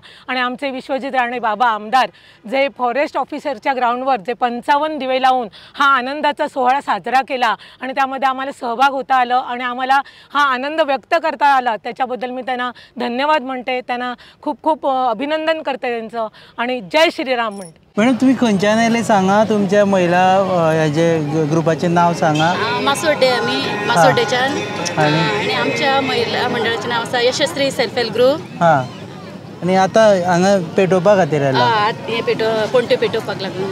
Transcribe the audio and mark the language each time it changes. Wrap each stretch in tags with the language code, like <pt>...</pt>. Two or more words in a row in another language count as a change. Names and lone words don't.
<mr>आणि आमचे विश्वजित राणे बाबा आमदार जे</mr> <en>forest officerच्या</en> <mr>ग्राउंडवर जे 55 दिवे लावून हा आनंदाचा सोहळा साजरा केला आणि त्यामध्ये आम्हाला सहभाग होता आलं आणि आम्हाला हा आनंद व्यक्त करता आला त्याच्याबद्दल मी त्यांना धन्यवाद म्हणते. त्यांना खूप खूप अभिनंदन करते त्यांचं आणि जय श्रीराम म्हणते.</mr> <kok>मॅडम तुम्ही खंयच्यान आयले सांगा. तुमच्या महिला हेजे ग्रुपाचे नाव सांगा. मासोड्डे आमी मासोड्डेच्यान आणि आमच्या महिला मंडळाचें नाव आसा यशस्वी</kok> <en>self help group.</en> <kok>हां आणि आतां हांगा पेटोवपा खातीर आयला. हे पोंट्यो पेटोवपाक लागून.</kok>